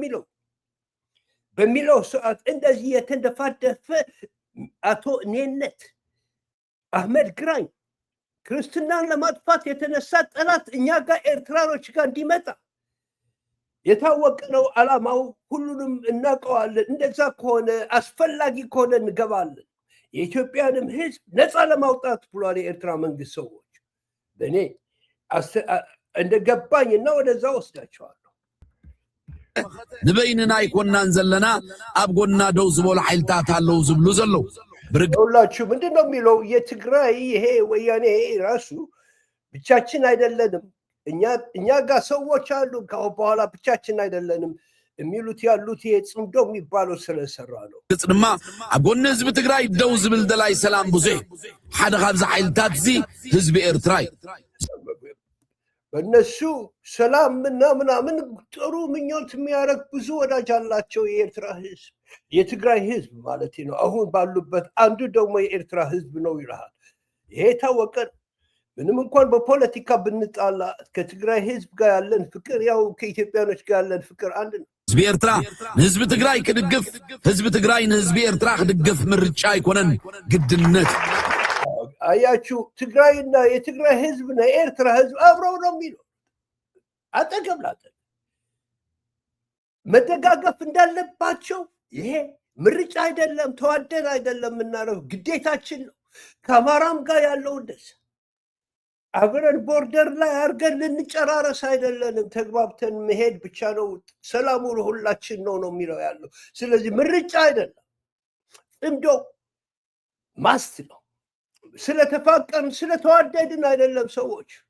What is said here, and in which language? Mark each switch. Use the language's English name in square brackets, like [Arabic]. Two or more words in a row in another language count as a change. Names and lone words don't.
[Amharic] በሚለው ሰዓት እንደዚህ የተንደፋደፈ አቶ ኔነት አህመድ ግራኝ ክርስትናን ለማጥፋት የተነሳ ጠላት እኛ ጋር ኤርትራኖች ጋር እንዲመጣ የታወቀ ነው ዓላማው። ሁሉንም እናውቀዋለን። እንደዛ ከሆነ አስፈላጊ ከሆነ እንገባለን። የኢትዮጵያንም ህዝብ ነፃ ለማውጣት ብሏል የኤርትራ መንግስት ሰዎች። በእኔ እንደገባኝና ወደዛ ወስዳቸዋለሁ። [Tigrinya] ንበይንና ይኮናን ዘለና ኣብ ጎና ደው ዝበሉ ኃይልታት አለው ዝብሉ ዘለው [Amharic] ሁላችሁ ምንድን ነው የሚለው የትግራይ ይሄ ወያኔ ራሱ ብቻችን አይደለንም፣ እኛ ጋር ሰዎች አሉ፣ ከአሁን በኋላ ብቻችን አይደለንም የሚሉት ያሉት ይሄ ጽምዶ የሚባለው ስለሰራ ነው። [Tigrinya] ግጽ ድማ ኣብ ጎኒ ህዝቢ ትግራይ ደው ዝብል ደላይ ሰላም ብዙሕ ሓደ ካብዚ ኃይልታት እዚ ህዝቢ ኤርትራይ [Amharic] በእነሱ ሰላም ምናምን ጥሩ ምኞት የሚያደርግ ብዙ ወዳጅ አላቸው የኤርትራ ህዝብ፣ የትግራይ ህዝብ ማለት ነው። አሁን ባሉበት አንዱ ደግሞ የኤርትራ ህዝብ ነው ይልሃል። ይሄ ታወቀ። ምንም እንኳን በፖለቲካ ብንጣላ ከትግራይ ህዝብ ጋር ያለን ፍቅር ያው ከኢትዮጵያኖች ጋር ያለን ፍቅር አንድ ነው። [Tigrinya] ህዝቢ ኤርትራ ህዝብ ትግራይ ክድግፍ፣ ህዝብ ትግራይ ህዝቢ ኤርትራ ክድግፍ ምርጫ አይኮነን ግድነት። [Amharic] አያችሁ ትግራይና የትግራይ ህዝብና የኤርትራ ህዝብ አብረው ነው የሚለው አጠገብ ላጠገብ መደጋገፍ እንዳለባቸው። ይሄ ምርጫ አይደለም፣ ተዋደን አይደለም የምናደርገው ግዴታችን ነው። ከአማራም ጋር ያለው እንደዛ አብረን ቦርደር ላይ አድርገን ልንጨራረስ አይደለንም። ተግባብተን መሄድ ብቻ ነው። ሰላሙ ለሁላችን ነው የሚለው ያለው። ስለዚህ ምርጫ አይደለም፣ ጽምዶ ማስት ነው። ስለተፋቀርን ስለተዋደድን አይደለም። ሰዎች